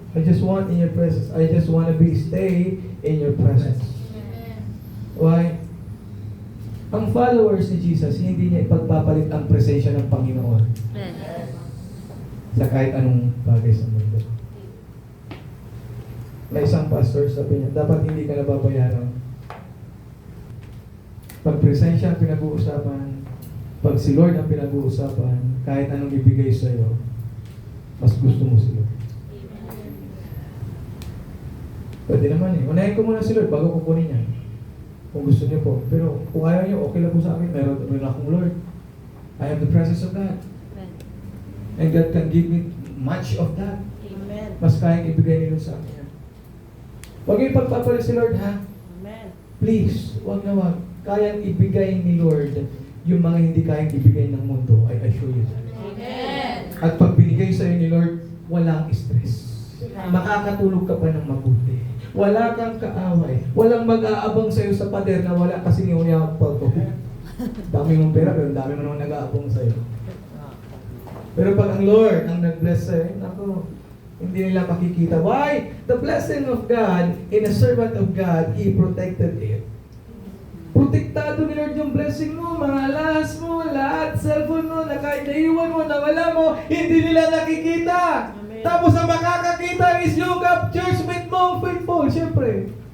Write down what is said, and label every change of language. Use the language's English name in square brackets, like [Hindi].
[English] I just want in your presence. I just want to stay in your presence. Why? [Filipino] Ang followers ni Jesus, hindi niya ipagpapalit ang presensya ng Panginoon Amen. sa kahit anong bagay sa mundo. May isang pastor, sabi niya, dapat hindi ka nababayaran. Pag presensya ang pinag-uusapan, pag si Lord ang pinag-uusapan, kahit anong ibigay sa iyo, mas gusto mo si Lord. Pwede naman eh. Unahin ko muna si Lord bago kukunin niya. Kung gusto niyo po. Pero kung ayaw niyo, okay lang po sa akin. Meron akong Lord. [English] I have the presence of God. Amen. And God can give me much of that. Amen. [Filipino] Mas kayang ibigay niyo sa akin. Huwag niyo ipagpapalit si Lord, ha? Amen. Please, huwag na huwag. Kayang ibigay ni Lord yung mga hindi kayang ibigay ng mundo. [English] I assure you that. Amen. [Filipino] At pag binigay sa iyo ni Lord, walang stress. Makakatulog ka pa ng mabuti. Wala kang kaaway. Walang mag-aabang sa iyo sa pader na wala kasi niya pa to. Dami mong pera, pero dami mo naman nag-aabang sa iyo. Pero pag ang Lord ang nag-bless sa iyo, nako, hindi nila makikita. [English] Why? The blessing of God in a servant of God, He protected it. [Filipino] Protektado ni Lord yung blessing mo, mga alahas mo, lahat, cellphone mo, na kahit naiwan mo, nawala mo, hindi nila nakikita. Amen. Tapos ang makakakita is yung church mate mo, faithful, syempre.